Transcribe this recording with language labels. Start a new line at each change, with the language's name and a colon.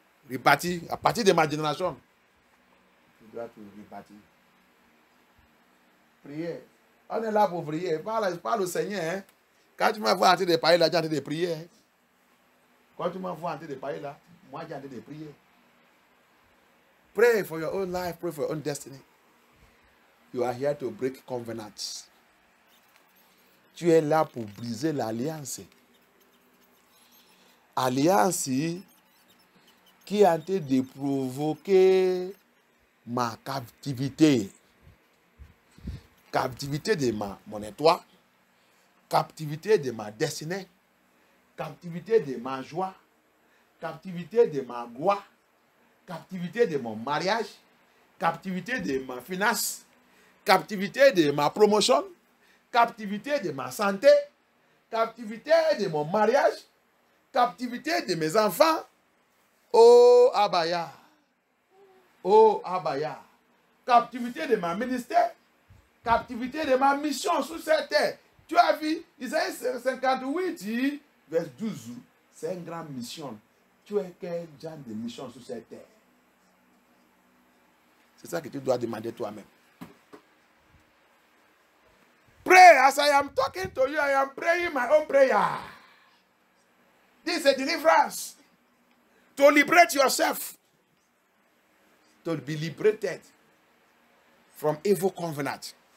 French: Rebâtir, à partir de ma génération, je dois tout rebâtir. Prier. On est là pour prier. Parle au Seigneur. Hein? Quand tu m'as vu en train de parler là, j'ai en train de prier. Hein? Quand tu m'as vu en train de parler là, moi j'ai en train de prier.
English: Pray for your own life, pray for your own destiny. You are here to break covenants.
French: Tu es là pour briser l'alliance. Alliance qui est en train de provoquer ma captivité. Captivité de mon étoile. Captivité de ma destinée. Captivité de ma joie. Captivité de ma gloire. Captivité de mon mariage. Captivité de ma finance. Captivité de ma promotion. Captivité de ma santé. Captivité de mon mariage. Captivité de mes enfants. Oh Abaya. Oh Abaya. Captivité de ma ministère. Captivité de ma mission sur cette terre. Tu as vu, Isaïe 58, verset 12. C'est une grande mission. Tu es quel genre de mission sur cette terre? C'est ça que tu dois demander toi-même.
English: Pray as I am talking to you. I am praying my own prayer. This is a deliverance. To liberate yourself. to be liberated from evil covenant.